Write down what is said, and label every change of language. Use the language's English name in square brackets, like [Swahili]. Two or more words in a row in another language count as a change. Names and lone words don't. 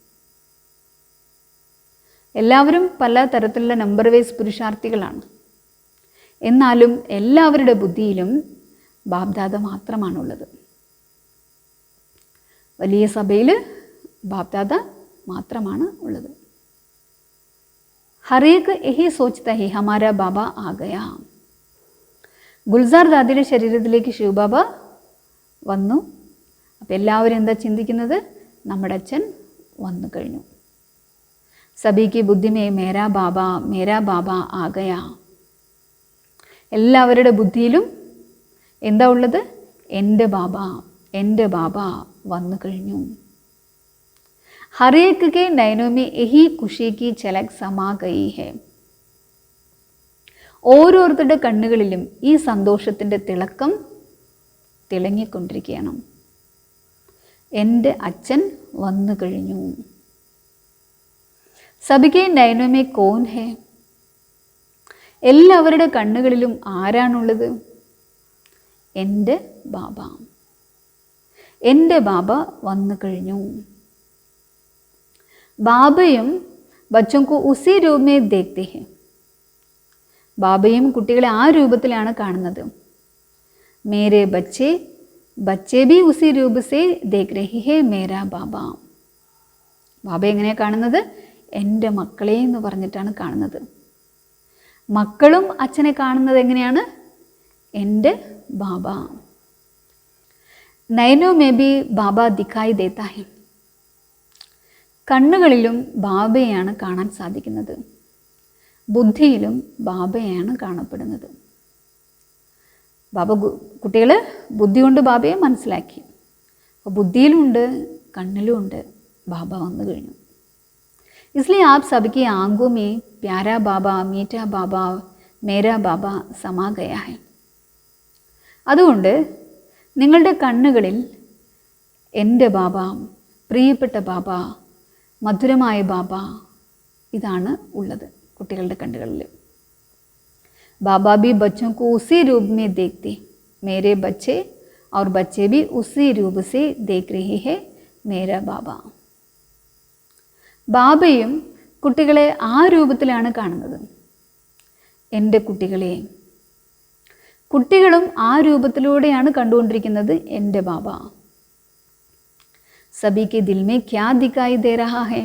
[Malayalam] എല്ലാവരും പല തരത്തിലുള്ള നമ്പർ വൈസ് പുരുഷാർത്ഥികളാണ്. എന്നാലും എല്ലാവരുടെ ബുദ്ധിയിലും ബാപ്ദാദ മാത്രമാണുള്ളത്. വലിയ സഭയിൽ ബാപ്ദാദ മാത്രമാണ് ഉള്ളത്. [Hindi] हर एक यही सोचता है हमारा बाबा आ गया. [Malayalam] ഗുൽസാർ ദാദിയുടെ ശരീരത്തിലേക്ക് ശിവബാബ വന്നു. അപ്പോൾ എല്ലാവരും എന്താ ചിന്തിക്കുന്നത്? നമ്മുടെ അച്ഛൻ വന്നു കഴിഞ്ഞു. [Hindi] सबकी बुद्धि में मेरा बाबा आ गया. [Malayalam] എല്ലാവരുടെ ബുദ്ധിയിലും എന്താ ഉള്ളത്? എൻ്റെ ബാബ വന്നു കഴിഞ്ഞു. [Hindi] हर एक के नयनों में यही खुशी की झलक समा गई है. [Malayalam] ഓരോരുത്തരുടെ കണ്ണുകളിലും ഈ സന്തോഷത്തിൻ്റെ തിളക്കം തിളങ്ങിക്കൊണ്ടിരിക്കുകയാണ്. എൻ്റെ അച്ഛൻ വന്നു കഴിഞ്ഞു. [Hindi] सबके नयनों में कौन है. [Malayalam] എല്ലാവരുടെ കണ്ണുകളിലും ആരാണുള്ളത്? എൻ്റെ ബാബ വന്നു കഴിഞ്ഞു. [Hindi] ബാബയും ബച്ചോं को उसी रूप में देखते हैं. [Malayalam] ബാബയും കുട്ടികളെ ആ രൂപത്തിലാണ് കാണുന്നത്. [Hindi] मेरे बच्चे भी उसी रूप से देख रही है मेरा बाबा. [Malayalam] ബാബ എങ്ങനെയാണ് കാണുന്നത്? എൻ്റെ മക്കളെ എന്ന് പറഞ്ഞിട്ടാണ് കാണുന്നത്. മക്കളും അച്ഛനെ കാണുന്നത് എങ്ങനെയാണ്? എൻ്റെ ബാബ. [Hindi] नयनों में भी बाबा दिखाई देता है. [Malayalam] കണ്ണുകളിലും ബാബയെയാണ് കാണാൻ സാധിക്കുന്നത്. ബുദ്ധിയിലും ബാബയാണ് കാണപ്പെടുന്നത്. ബാബ കുട്ടികൾ ബുദ്ധി കൊണ്ട് ബാബയെ മനസ്സിലാക്കി. അപ്പോൾ ബുദ്ധിയിലുണ്ട്, കണ്ണിലുമുണ്ട്. ബാബ വന്നു കഴിഞ്ഞു. [Hindi] इसलिए आप सबकी आंखों में प्यारा बाबा, मीठा बाबा, मेरा बाबा समा गया है. [Malayalam] അതുകൊണ്ട് നിങ്ങളുടെ കണ്ണുകളിൽ എൻ്റെ ബാബ, പ്രിയപ്പെട്ട ബാബ, മധുരമായ ബാബ ഇതാണ് ഉള്ളത് കുട്ടികളുടെ കണ്ണുകളിൽ. [Hindi] ബാബാ भी बच्चों को उसी रूप में देखते. मेरे बच्चे और बच्चे भी उसी रूप से देख रहे हैं मेरा बाबा. [Malayalam] ബാബയും കുട്ടികളെ ആ രൂപത്തിലാണ് കാണുന്നത്. എൻ്റെ കുട്ടികളെ, കുട്ടികളും ആ രൂപത്തിലൂടെയാണ് കണ്ടുകൊണ്ടിരിക്കുന്നത് എൻ്റെ ബാബ. [Hindi] सभी के दिल में क्या दिखाई दे रहा है.